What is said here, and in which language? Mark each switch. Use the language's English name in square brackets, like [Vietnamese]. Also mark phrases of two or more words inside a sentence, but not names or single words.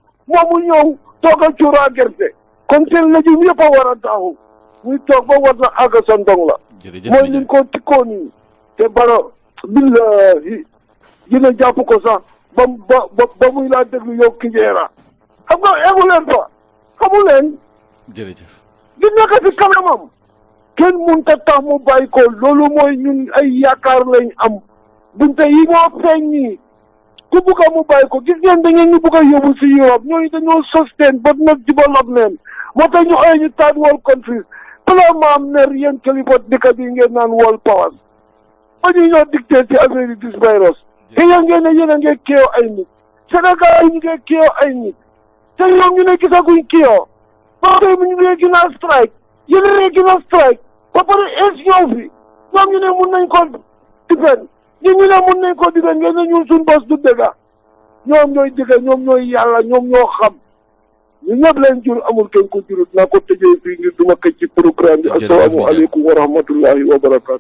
[Wolof] moom mu ñëw toogal cuuraa gerte kon seen légume yëpp a war a taxaw muy toog ba war na àgg sa ndong la mooy liñ ko tikkoo nii te Barrow billahi dina jàpp ko sax ba muy laa déglu yow Kijera xam nga eggu leen fa xamu leen jërëjëf di nekk ci kanamam kenn mënut a tax mu bàyyi ko loolu mooy ñun ay yaakaar lañ am bunte yi moo feeñ nii ku bugg a mu bàyyi ko gis ngeen da ngeen ñu bugg a yóbbu si Europe ñooñu dañoo [English] sustain but not development [Wolof] moo tax ñu ay ñu [English] third world countries [Wolof] plan maam ne yéen kilifa dëkk bi ngeen naan [English] world powers [Wolof] ba ñu ñoo dicté ci affaire yi dis virus te yéen ngeen ne yéen a ngee kéew ay nit Sénégal yi ñu ngee kéew ay nit te ñoom ñu ne gisaguñ kéew ba tey ñu ngee gën a strike yéen a ngee gën a strike ba pare es ñëw fi ñoom ñu ne mun nañ ko difen ñu ne mun nañ ko difen ngeen ne ñun suñ bos du dëgga ñoom ñooy dëgga ñoom ñooy yàlla ñoom ñoo xam ñu ñëpp leen jur amul kenn ko jurut naa ko tëjee fii ngir duma këj ci programme bi [Arabic] السلام عليكم ورحمة الله وبركاته